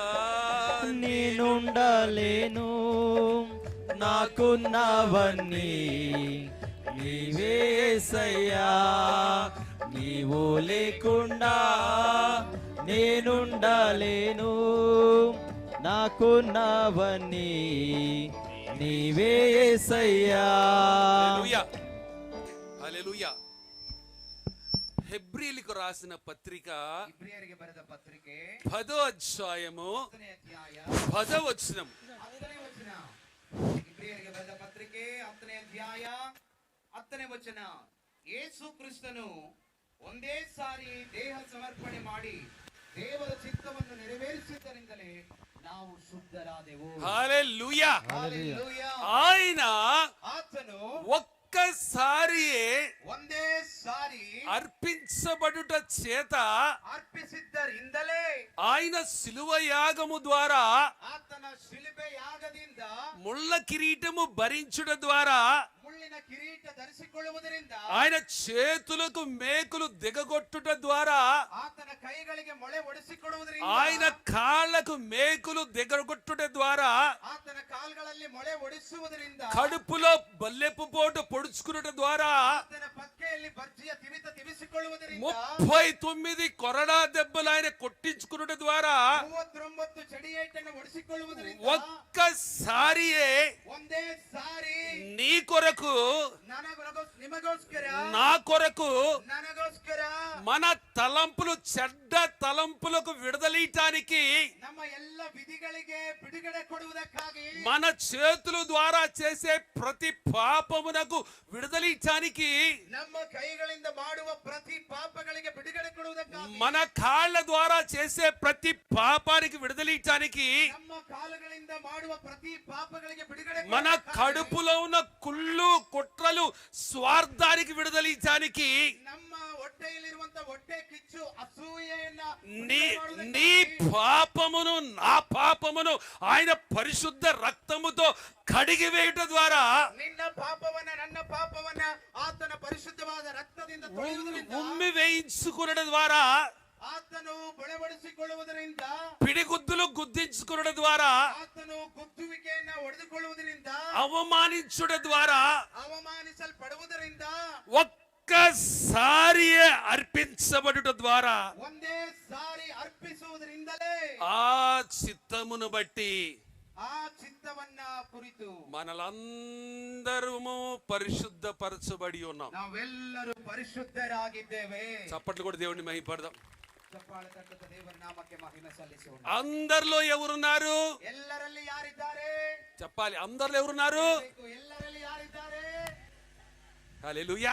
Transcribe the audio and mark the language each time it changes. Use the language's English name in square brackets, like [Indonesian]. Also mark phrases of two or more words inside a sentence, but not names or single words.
[Telugu] నేనుండలేను, నాకున్నవన్నీ నీవే యేసయ్యా, నీవు లేకుండా నేనుండలేను, నాకున్నవన్నీ నీవే యేసయ్యా. హల్లెలూయా, హల్లెలూయా. హెబ్రీయులకు రాసిన పత్రిక [Kannada] ಇಬ್ರಿಯರಿಗೆ ಬರೆದ ಪತ್ರಿಕೆ [Telugu] 10వ అధ్యాయము [Kannada] 10ನೇ ಅಧ್ಯಾಯ [Telugu] 10వ వచనం. [Kannada] 10ನೇ ವಚನ. ಇಬ್ರಿಯರಿಗೆ ಬರೆದ ಪತ್ರಿಕೆ 10ನೇ ಅಧ್ಯಾಯ 10ನೇ ವಚನ, ಯೇಸು ಕ್ರಿಸ್ತನು ಒಂದೇ ಸಾರಿ ದೇಹ ಸಮರ್ಪಣೆ ಮಾಡಿ ದೇವರ ಚಿತ್ತವನ್ನು ನೆರವೇರಿಸಿದ್ದರಿಂದಲೇ ನಾವು ಶುದ್ಧರಾದೆವು. [Telugu] హల్లెలూయా. హల్లెలూయా. ఆయన ఆతను ఒక్కసారియే [Kannada] ಒಂದೇ ಸಾರಿ [Telugu] అర్పించబడుట చేత [Kannada] ಅರ್ಪಿಸಿದ್ದರಿಂದಲೇ [Telugu] ఆయన శిలువ యాగము ద్వారా [Kannada] ಆತನ ಶಿಲುಬೆ ಯಾಗದಿಂದ [Telugu] ముళ్ళ కిరీటము భరించుట ద్వారా [Kannada] ಮುಳ್ಳಿನ ಕಿರೀಟ ಧರಿಸಿಕೊಳ್ಳುವುದರಿಂದ [Telugu] ఆయన చేతులకు మేకులు దిగగొట్టుట ద్వారా [Kannada] ಆತನ ಕೈಗಳಿಗೆ ಮೊಳೆ ಒಡಿಸಿಕೊಳ್ಳುವುದರಿಂದ [Telugu] ఆయన కాళ్ళకు మేకులు దిగగొట్టుట ద్వారా [Kannada] ಆತನ ಕಾಲ್ಗಳಲ್ಲಿ ಮೊಳೆ ಒಡಿಸುವುದರಿಂದ [Telugu] కడుపులో బల్లెపు పోటు పొడుచుకున్నట ద్వారా [Kannada] ಆತನ ಪಕ್ಕೆಯಲ್ಲಿ ಬರ್ಜಿಯ ತಿವಿತ ತಿವಿಸಿಕೊಳ್ಳುವುದರಿಂದ [Telugu] 39 కొరడా దెబ్బలు ఆయన కొట్టించుకున్నట ద్వారా [Kannada] 39 ಚಡಿಯೇಟನ್ನು ಒಡಿಸಿಕೊಳ್ಳುವುದರಿಂದ [Telugu] ఒక్కసారియే [Kannada] ಒಂದೇ ಸಾರಿ [Telugu] నీ కొరకు [Kannada] ನಿಮಗೋಸ್ಕರ [Telugu] నా కొరకు [Kannada] ನನಗೋಸ್ಕರ [Telugu] మన తలంపులు చెడ్డ తలంపులకు విడుదలయటానికి [Kannada] ನಮ್ಮ ಎಲ್ಲ ವಿಧಿಗಳಿಗೆ ಬಿಡುಗಡೆ ಕೊಡುವುದಕ್ಕಾಗಿ [Telugu] మన చేతుల ద్వారా చేసే ప్రతి పాపమునకు విడుదలయటానికి [Kannada] ನಮ್ಮ ಕೈಗಳಿಂದ ಮಾಡುವ ಪ್ರತಿ ಪಾಪಗಳಿಗೆ ಬಿಡುಗಡೆ ಕೊಡುವುದಕ್ಕಾಗಿ [Telugu] మన కాళ్ళ ద్వారా చేసే ప్రతి పాపానికి విడుదలయటానికి [Kannada] ನಮ್ಮ ಕಾಲುಗಳಿಂದ ಮಾಡುವ ಪ್ರತಿ ಪಾಪಗಳಿಗೆ ಬಿಡುಗಡೆ [Telugu] మన కడుపులో ఉన్న కుళ్ళు కుట్రలు స్వార్థానికి విడుదలయటానికి [Kannada] ನಮ್ಮ ಹೊಟ್ಟೆಯಲ್ಲಿರುವಂತ ಹೊಟ್ಟೆ ಕಿಚ್ಚು ಅಸೂಯೆಯನ್ನ [Telugu] నీ పాపమును నా పాపమును ఆయన పరిశుద్ధ రక్తముతో కడిగి వేయుట ద్వారా [Kannada] ನಿನ್ನ ಪಾಪವನ್ನ ನನ್ನ ಪಾಪವನ್ನ ಆತನ ಪರಿಶುದ್ಧವಾದ ರಕ್ತದಿಂದ ತೊಳೆಯುವುದರಿಂದ [Telugu] ఉమ్మి వేయించుకునడం ద్వారా [Kannada] ಆತನು ಬೊಳಬಡಿಸಿಕೊಳ್ಳುವುದರಿಂದ [Telugu] పిడిగుద్దులు గుద్దించుకునడం ద్వారా [Kannada] ಆತನು ಗುದ್ದುವಿಕೆಯನ್ನ ಹೊಡೆದುಕೊಳ್ಳುವುದರಿಂದ [Telugu] అవమానించుట ద్వారా [Kannada] ಅವಮಾನಿಸಲ್ಪಡುವುದರಿಂದ [Telugu] ఒక్కసారి అర్పించబడుట ద్వారా [Kannada] ಒಂದೇ ಸಾರಿ ಅರ್ಪಿಸುವುದರಿಂದಲೇ [Telugu] ఆ చిత్తమును బట్టి [Kannada] ಆ ಚಿತ್ತವನ್ನ ಕುರಿತು [Telugu] మనలందరము పరిశుద్ధపరచబడి ఉన్నాం. [Kannada] ನಾವೆಲ್ಲರೂ ಪರಿಶುದ್ಧರಾಗಿದ್ದೇವೆ. [Telugu] చప్పట్లు కూడా దేవుని మహిమపడదాం. [Kannada] ಚಪ್ಪಾಳೆ ತಟ್ಟುತ್ತಾ ದೇವರ ನಾಮಕ್ಕೆ ಮಹಿಮೆ ಸಲ್ಲಿಸೋಣ. [Telugu] అందరిలో ఎవరున్నారు? [Kannada] ಎಲ್ಲರಲ್ಲಿ ಯಾರಿದ್ದಾರೆ? [Telugu] చెప్పాలి. అందరిలో ఎవరున్నారు? [Kannada] ಎಲ್ಲರಲ್ಲಿ ಯಾರಿದ್ದಾರೆ? [Telugu] హల్లెలూయా.